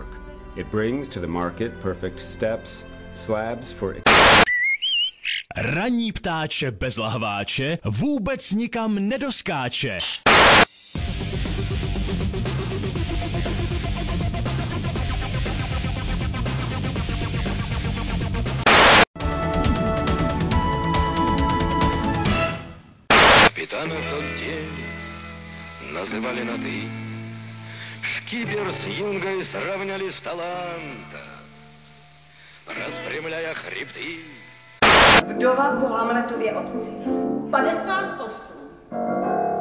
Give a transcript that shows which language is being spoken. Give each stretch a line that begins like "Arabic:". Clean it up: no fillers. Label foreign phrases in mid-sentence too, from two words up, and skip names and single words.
English: It brings to the market perfect steps, slabs for...
Czech: Ranní ptáče bez lahváče vůbec nikam nedoskáče.
Russian: Капитана в тот день называли на «ты». Шкипер с юнгой сравнялись в талантах, распрямляя хребты.
Czech: Vdova po Hamletově otci. 58.